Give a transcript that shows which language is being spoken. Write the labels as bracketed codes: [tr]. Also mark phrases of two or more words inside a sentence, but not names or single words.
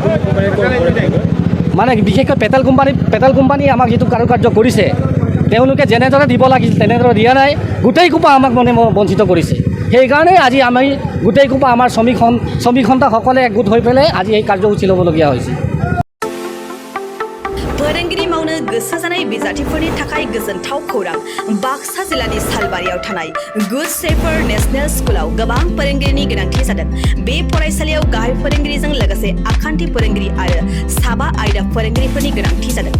[as] মানে বিশেষকৈ পেটেল কোম্পানী আমাক যিটো কাৰুকাৰ্য কৰিছে, তেওঁলোকে যেনেদৰে দিব লাগিছিল তেনেদৰে দিয়া নাই। গোটেই কোপা আমাক মানে বঞ্চিত কৰিছে। সেইকাৰণে আজি আমি গোটেই কোপা আমাৰ শ্ৰমিক সন্থাসকলে একগোট হৈ পেলাই আজি এই কাৰ্যসূচী ল'বলগীয়া হৈছে। [brx] फोरोंगिरि मावनो गोसो जानाय बिजाथिफोरनि थाखाय गोजोनथाव खौरां। बाक्सा जिल्लानि सालबारियाव थानाय गुड शेफार्ड नेशनेल स्कुलाव गोबां फोरोंगिरिनि गोनांथि जादों। बे फरायसालियाव गाहाय फोरोंगिरिजों लोगोसे आखान्थि फोरोंगिरि आरो साबा आयदा फोरोंगिरिफोरनि गोनांथि जादों।